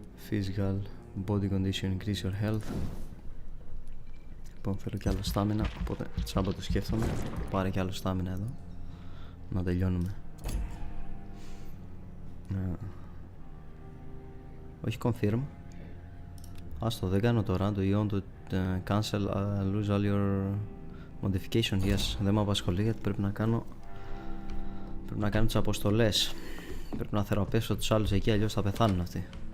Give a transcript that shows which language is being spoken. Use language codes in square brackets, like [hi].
[en] Physical, body condition, increase your health. [el] Λοιπόν, θέλω κι άλλο stamina, οπότε τσάμπα το σκέφτομαι. Πάρε κι άλλο stamina εδώ, να τελειώνουμε. Όχι confirm. Άστο, δεν κάνω τώρα. [en] Do you want to cancel, lose all your modification? [el] Yes, δεν με απασχολεί γιατί πρέπει να κάνω τις αποστολές. Πρέπει να θεραπεύσω τους άλλους εκεί, αλλιώς θα πεθάνουν αυτοί.